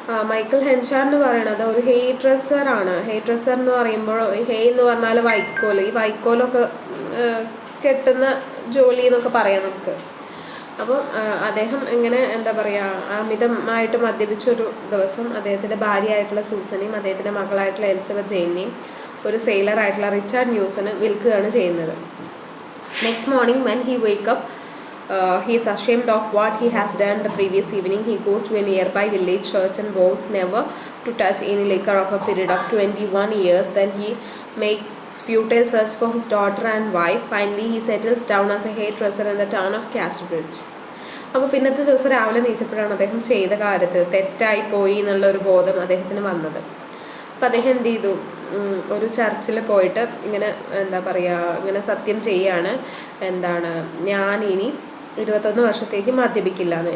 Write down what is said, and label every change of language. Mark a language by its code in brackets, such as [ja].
[ml] Michael ഹെൻഷാർഡ് എന്ന് പറയുന്നത് ഒരു ഹെയർ ഡ്രസ്സറാണ്. ഹെയർ ഡ്രസ്സർ എന്ന് പറയുമ്പോൾ ഹെയർ എന്ന് പറഞ്ഞാൽ വൈക്കോൽ, ഈ വൈക്കോലൊക്കെ കെട്ടുന്ന ജോലി എന്നൊക്കെ പറയാം നമുക്ക്. അപ്പോൾ അദ്ദേഹം ഇങ്ങനെ അമിതമായിട്ട് മദ്യപിച്ചൊരു ദിവസം അദ്ദേഹത്തിൻ്റെ ഭാര്യയായിട്ടുള്ള സൂസനെയും അദ്ദേഹത്തിൻ്റെ മകളായിട്ടുള്ള എലിസബത്ത് ജെയിനെയും ഒരു സെയിലറായിട്ടുള്ള റിച്ചാർഡ് ന്യൂസന് വിൽക്കുകയാണ് ചെയ്യുന്നത്. [en] Next morning when he wake up, he is ashamed of what he has done the previous evening. He goes to a nearby village church and vows never to touch any liquor of a period of 21 years. Then he makes futile search for his daughter and wife. Finally, he settles down as a hairdresser in the town of Casterbridge. [ml] അപ്പോൾ പിന്നത്തെ ദിവസം രാവിലെ എണീച്ചപ്പോഴാണ് അദ്ദേഹം ചെയ്ത കാര്യത്തിൽ തെറ്റായി പോയി എന്നുള്ള ഒരു ബോധം അദ്ദേഹത്തിന് വന്നത്. അപ്പോൾ അദ്ദേഹം എന്ത് ചെയ്തു, ഒരു ചർച്ചിൽ പോയിട്ട് ഇങ്ങനെ എന്താ പറയുക, ഇങ്ങനെ സത്യം ചെയ്യാണ്, എന്താണ്, ഞാൻ ഇനി 21 വർഷത്തേക്ക് മദ്യപിക്കില്ല എന്ന്.